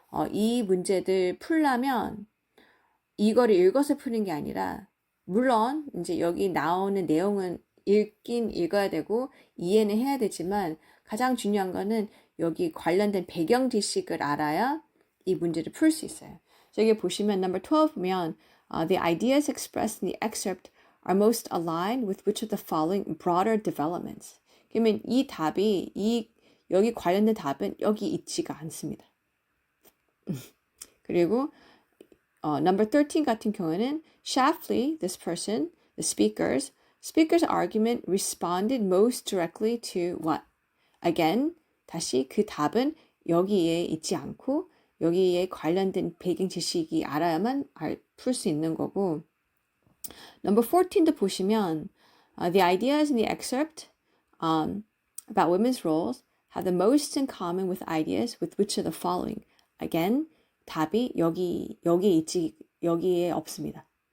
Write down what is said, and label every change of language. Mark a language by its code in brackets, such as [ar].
[ko] 이 문제들 풀려면 이거를 읽어서 푸는 게 아니라 물론 이제 여기 나오는 내용은 읽긴 읽어야 되고 이해는 해야 되지만 가장 중요한 거는 여기 관련된 배경 지식을 알아야 이 문제를 풀 수 있어요. 여기 보시면 [en] number 12 보면 the ideas expressed in the excerpt are most aligned with which of the following broader developments. [ko] 그러면 이 답이 여기 관련된 답은 여기 있지가 않습니다. 그리고 number 13 같은 경우에는 [en] Shaftly, this person, the speaker's argument responded most directly to what? Again, [ko] 다시 그 답은 여기에 있지 않고 여기에 관련된 배경 지식이 알아야만 풀 수 있는 거고 number 14도 보시면 [en] the ideas in the excerpt about women's roles have the most in common with ideas with which of the following? Again, [ko] 답이 여기에 없습니다.